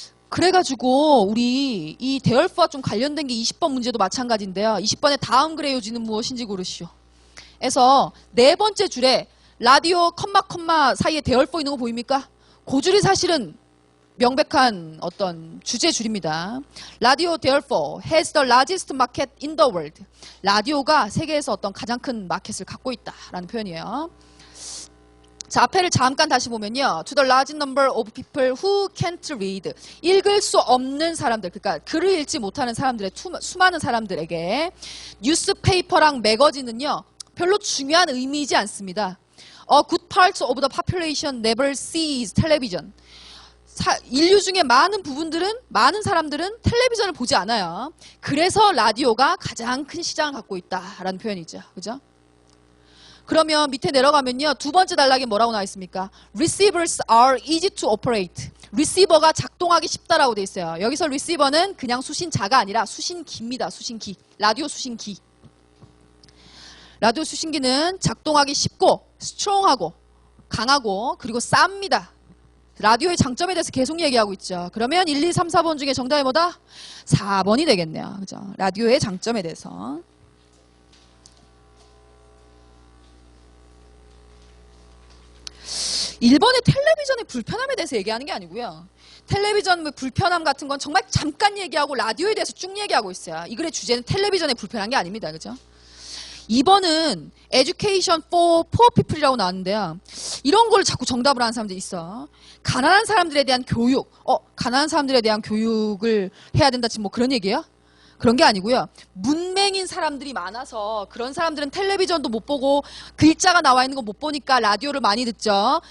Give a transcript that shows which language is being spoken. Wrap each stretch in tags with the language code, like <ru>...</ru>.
<ko>그래가지고 우리 이 대열포와 좀 관련된 게 20번 문제도 마찬가지인데요. 20번에 다음 글의 요지는 무엇인지 고르시오. 에서 네 번째 줄에 라디오 컴마 사이에 대열포 있는 거 보입니까? 그 줄이 사실은 명백한 어떤 주제 줄입니다.</ko> <en>라디오 대열포 has the largest market in the world.</en> <ko>라디오가 세계에서 어떤 가장 큰 마켓을 갖고 있다라는 표현이에요. 자, 앞에를 잠깐 다시 보면요.</ko> <en>To the large number of people who can't read.</en> <ko>읽을 수 없는 사람들, 그러니까 글을 읽지 못하는 사람들의 수많은 사람들에게 뉴스페이퍼랑 매거진은요. 별로 중요한 의미이지 않습니다.</ko> <en>A good part of the population never sees television.</en> <ko>인류 중에 많은 사람들은 텔레비전을 보지 않아요. 그래서 라디오가 가장 큰 시장을 갖고 있다라는 표현이죠. 그죠? 그러면 밑에 내려가면요. 두 번째 단락에 뭐라고 나와 있습니까?</ko> <en>Receivers are easy to operate.</en> <ko>리시버가 작동하기 쉽다라고 돼 있어요. 여기서 리시버는 그냥 수신자가 아니라 수신기입니다. 수신기. 라디오 수신기. 라디오 수신기는 작동하기 쉽고 스트롱하고 강하고 그리고 쌉니다. 라디오의 장점에 대해서 계속 얘기하고 있죠. 그러면 1, 2, 3, 4번 중에 정답이 뭐다? 4번이 되겠네요. 그죠? 라디오의 장점에 대해서. 1번의 텔레비전의 불편함에 대해서 얘기하는 게 아니고요. 텔레비전 불편함 같은 건 정말 잠깐 얘기하고 라디오에 대해서 쭉 얘기하고 있어요. 이 글의 주제는 텔레비전의 불편한 게 아닙니다. 그죠? 2번은</ko> <en>education for poor people</en> <ko>이라고 나왔는데요. 이런 걸 자꾸 정답을 하는 사람들이 있어. 가난한 사람들에 대한 교육. 가난한 사람들에 대한 교육을 해야 된다. 지금 뭐 그런 얘기예요? 그런 게 아니고요. 문맹인 사람들이 많아서 그런 사람들은 텔레비전도 못 보고 글자가 나와 있는 거 못 보니까 라디오를 많이 듣죠.</ko>